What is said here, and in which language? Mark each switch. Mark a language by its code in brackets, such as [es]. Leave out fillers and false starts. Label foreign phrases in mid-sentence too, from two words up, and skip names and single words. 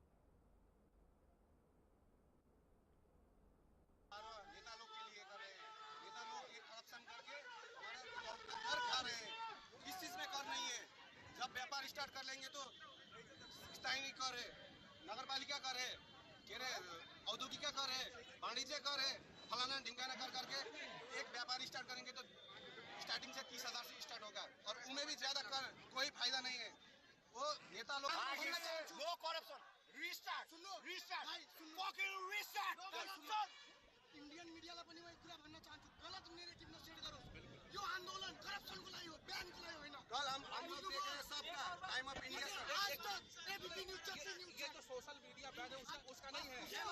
[hi] व्यापार स्टार्ट कर लेंगे तो स्थानीय कर है, नगर पालिका कर है, औद्योगिक कर है, वाणिज्य कर है, फलाना ढिमकाना कर करके एक व्यापार स्टार्ट करेंगे तो स्टार्टिंग से 30,000 से स्टार्ट होगा और उनमें भी ज्यादा कर कोई फायदा नहीं है। वो नेता लोग [en] no corruption, restart Indian [ne] मीडियालाई पनि म कुरा भन्न चाहन्छु, गलत नेरेटिभ नसेट गरोस्। यो आन्दोलन करप्सनको लागि हो, ब्यानको लागि होइन। [hi] कल हम लोग देख रहे हैं सबका टाइम ऑफ इंडिया आज तक एबीपी न्यूज़ चैनल ये जो [en] social media [hi] बैन है उसका नहीं है।